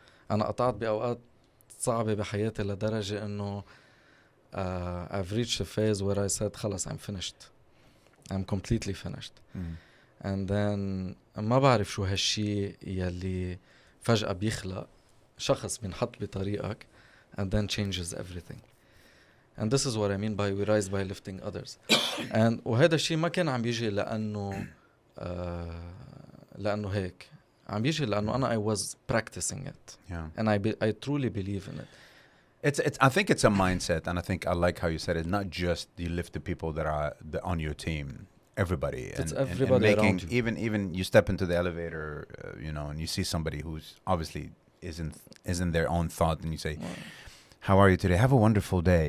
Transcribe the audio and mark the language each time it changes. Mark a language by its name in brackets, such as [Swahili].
[Arabic] أنا قطعت بأوقات صعبة بحياتي لدرجة إنه [English] I've reached a phase where I said [Arabic] خلص [English] I'm finished. I'm completely finished. And then [Arabic] ما بعرف شو هالشي يلي فجأة بيخلق شخص بينحط بطريقك [English] and then changes everything. And this is what I mean by we rise by lifting others. [Arabic] And وهذا الشيء ما كان عم بيجي لأنه هيك عم بيجي لأنه أنا [English] I was practicing it. Yeah. And I truly believe in it. I think it's a mindset, and I think I like how you said it. Not just you lift the people that are on your team, everybody. It's and everybody making, around you. even you step into the elevator, and you see somebody who's obviously isn't their own thought, and you say, "How are you today? Have a wonderful day."